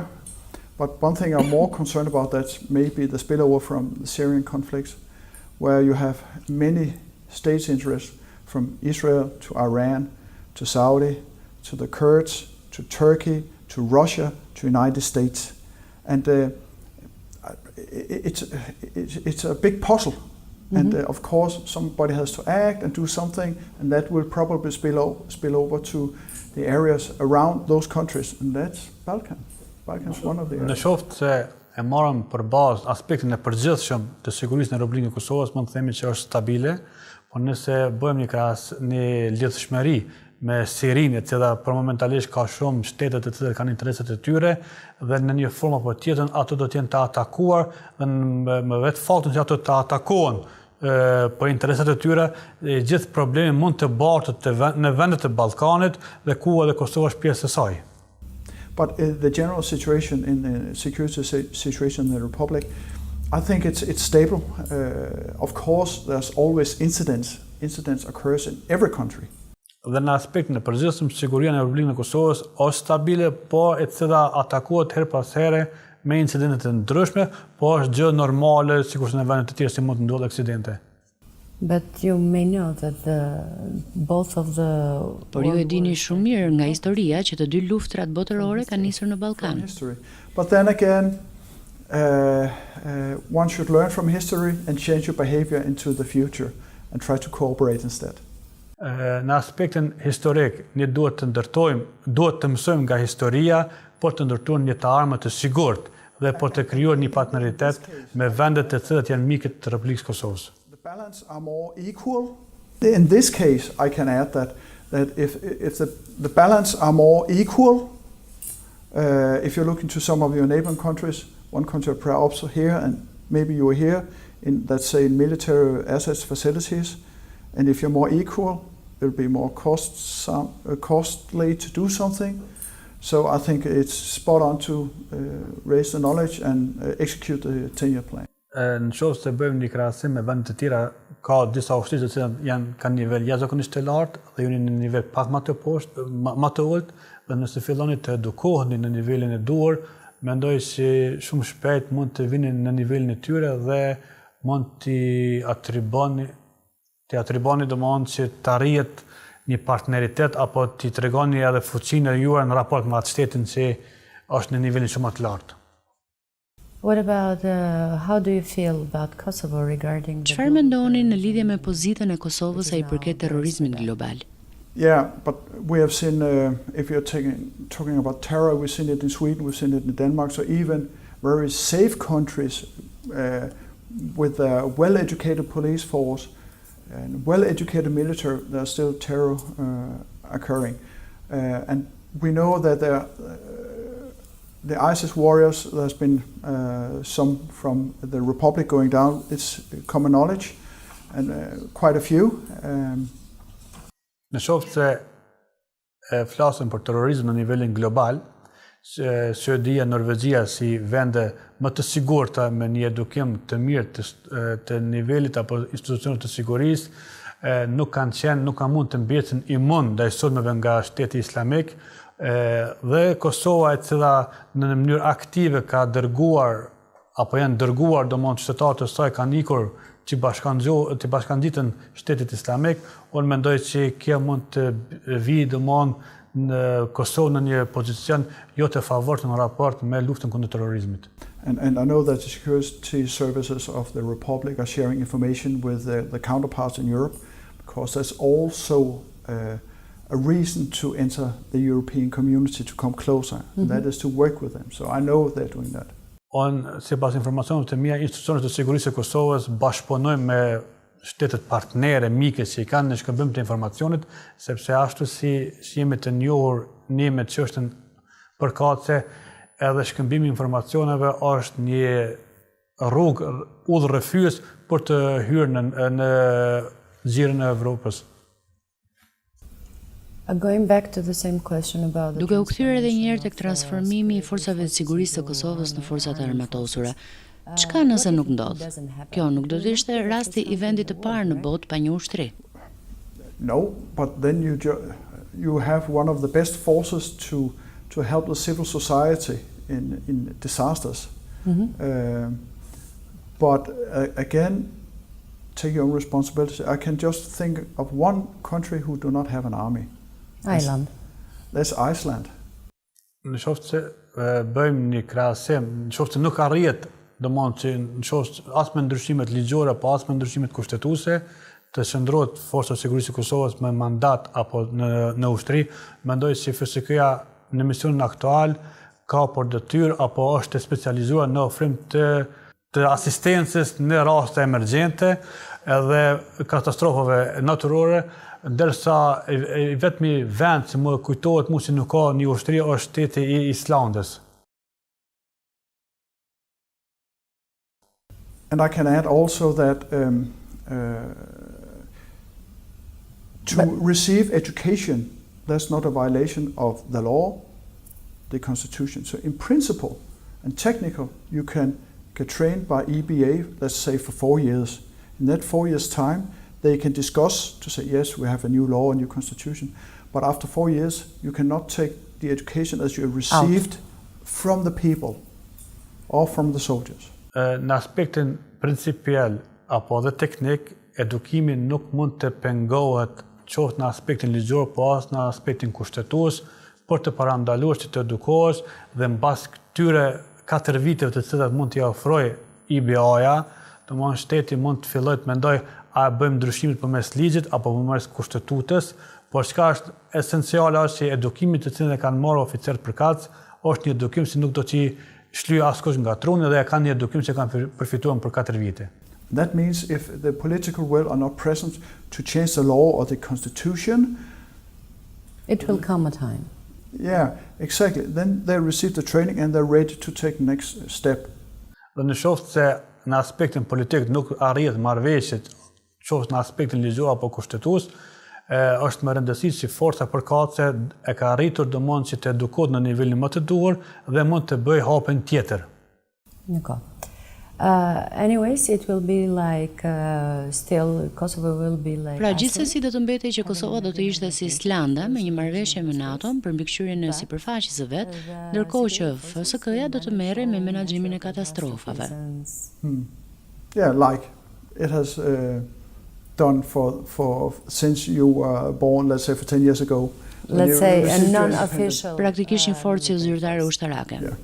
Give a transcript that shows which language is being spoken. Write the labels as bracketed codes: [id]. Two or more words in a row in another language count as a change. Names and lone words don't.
[en] But one thing I'm more concerned about, that's maybe the spillover from the Syrian conflicts, where you have many states' interests, from Israel to Iran to Saudi to the Kurds to Turkey to Russia to United States, and it's a big puzzle. And of course somebody has to act and do something, and that will probably spill over to the areas around those countries, and that's Balkan. Balkan's one of the areas. [sq] Në qoftë se e marrëm për bazë aspektin e përgjithshëm të sigurisë në Republikën e Kosovës, mund të themi që është stabile, por nëse bëjmë një lidhshmëri me Sirinë, e cila për momentalisht ka shumë shtete të cilat kanë interesat e tyre dhe në një formë apo tjetrën ato do të jenë të atakuar dhe me vetë faktin që ato të atakohen për interesat e tyre, gjithë problemi mund të bartet në vendet e Ballkanit dhe ku edhe Kosova është pjesë e saj. [en] But the general situation in the security situation in the Republic, I think it's stable. Of course, there's always incidents. Incidents occurs in every country. [sq] Dhe në aspektin e përgjithshëm, siguria në Republikën e Kosovës është stabile, po e cila atakohet her pas here me incidente të ndryshme, po është gjë normale, sikurse në vende të tjera si mund të ndodhë aksidente. [en] But you may know that both of the... [sq] Por ju e dini shumë mirë nga historia që të dy luftrat botërore kanë nisur në Ballkan. [en] But then again, one should learn from history and change your behavior into the future and try to cooperate instead. [sq] Në aspektin historik, ne duhet të mësojmë nga historia, por të ndërtojmë një të armë të sigurt dhe po të krijuar një partneritet me vendet të cilat janë mikët të Republikës Kosovës. [en] The balance are more equal. In this case, I can add that if the balance are more equal, if you look into some of your neighboring countries, one country perhaps here and maybe you are here in, let's say, military assets facilities, and if you're more equal, it'll be more costly to do something. So I think it's spot on to raise the knowledge and execute the 10-year plan. [sq] Në qoftë se bëjmë një krahasim me vende të tjera, ka disa ushtrisë të cilat kanë nivel jashtëzakonisht të lartë dhe jeni në nivel pak më të poshtë, më të ulët, dhe nëse filloni të edukoheni në nivelin e duhur, mendoj se shumë shpejt mund të vini në nivelin e tyre dhe mund t'i atriboni domosdoshmë që të arrihet një partneritet apo t'i tregoni edhe fuqinë e juaj në raport me atë shtetin që është në nivelin shumë të lartë. [en] What about how do you feel about Kosovo regarding the... [sq] Çfarë mendoni në lidhje me pozitën e Kosovës sa I përket terrorizmit global? [en] Yeah, but we have seen, if you're talking about terror, we've seen it in Sweden, we've seen it in Denmark, so even very safe countries with a well-educated police force and well-educated military, there's still terror occurring. And we know that the ISIS warriors, there's been some from the Republic going down, it's common knowledge, and quite a few. [sq] Në qoftë se flasim për terrorizëm në nivelin global, Suedia, Norvegjia si vende më të sigurta me një edukim të mirë të nivelit apo institucionet të sigurisë, nuk kanë mund të mbesin imun ndaj sulmeve nga shteti islamik, dhe Kosova e cila në mënyrë aktive ka dërguar apo janë dërguar domosdoshmë qytetarët e saj kanë ikur që bashkangjitën shtetit islamik, unë mendoj që kjo mund të vijë domosdoshmë në Kosovë në një pozicion jo të favorshëm në raport me luftën kundër terrorizmit. [en] And I know that the security services of the Republic are sharing information with the counterparts in Europe, because that's also a reason to enter the European community, to come closer, and that is to work with them. So I know they're doing that. [sq] Unë, sipas informacioneve të mia, institucionet të sigurisë së Kosovës bashkëpunojnë me shtetet partnere, mike që I kanë në shkëmbim të informacionit, sepse ashtu si jemi të njohur ne me çështën përkatëse, edhe shkëmbimi I informacioneve është një rrugë udhërrëfyes për të hyrë në zgjerrjen e Evropës. [en] Going back to the same question about the... [sq] Duke u kthyer edhe një herë tek transformimi I forcave të sigurisë së Kosovës në forcat armatosura. Çka nëse nuk ndodh? Kjo nuk do të ishte rasti I vendit të parë në botë pa një ushtri. [en] No, but then you have one of the best forces to help the civil society in disasters. But again, take your own responsibility. I can just think of one country who do not have an army. Iceland. That's Iceland. [sq] Në qoftë se bëjmë një krahasim, në qoftë se nuk arrihet, domosdoshmë që në qoftë as me ndryshimet ligjore apo as me ndryshimet kushtetuese, të qëndrohet forca e sigurisë së Kosovës me mandat apo në ushtri, mendoj se FSK-ja në misionin aktual ka për detyrë apo është specializuar në ofrim të asistencës në raste emergjente edhe katastrofave natyrore, ndërsa I vetmi vend që më kujtohet mua se nuk ka një ushtri është shteti I Islandës. [en] And I can add also that to receive education, that's not a violation of the law, the Constitution. So in principle and technical, you can get trained by EBA, let's say for 4 years. In that 4 years' time, they can discuss to say, yes, we have a new law, a new constitution. But after 4 years, you cannot take the education as you have received from the people or from the soldiers. [sq] Në aspektin principial apo dhe teknik, edukimi nuk mund të pengohet qoftë në aspektin ligjor, po as në aspektin kushtetues, për të parandaluar që të edukohesh dhe mbas këtyre 4 viteve të cilat mund t'i ofrojë IBA-ja, domosdoshmë shteti mund të fillojë të mendojë a bëjmë ndryshimet përmes ligjit apo përmes kushtetutës, por çka është esenciale është që edukimi të cilin e kanë marrë oficerët përkatës është një edukim që nuk do t'i shly askush nga truni dhe kanë një edukim që kanë përfituar për 4 vite. [en] That means if the political will are not present to change the law or the constitution, It will come a time. yeah, exactly. Then they receive the training and they're ready to take next step. [sq] Dhe në qoftë se në aspektin politik nuk arrihet marrëveshjet, qoftë në aspektin ligjor apo kushtetues, është më rëndësishme që forca përkatëse e ka arritur domosdoshmë që të edukohet në nivelin më të duhur dhe mund të bëjë hapën tjetër. [en] D'accord. Anyways, it will be like still Kosovo will be like. [sq] Pra gjithsesi do të mbetej që Kosova do të ishte si Islanda me një marrëveshje me NATO për mbikëqyrjen e sipërfaqes së vet, ndërkohë që FSK-ja do të merrej me menaxhimin e katastrofave. [en] Yeah, like it has done for since you were born, let's say for 10 years ago. Let's say a non-official. [sq] Praktikisht një forcë zyrtare ushtarake. [en] Yeah.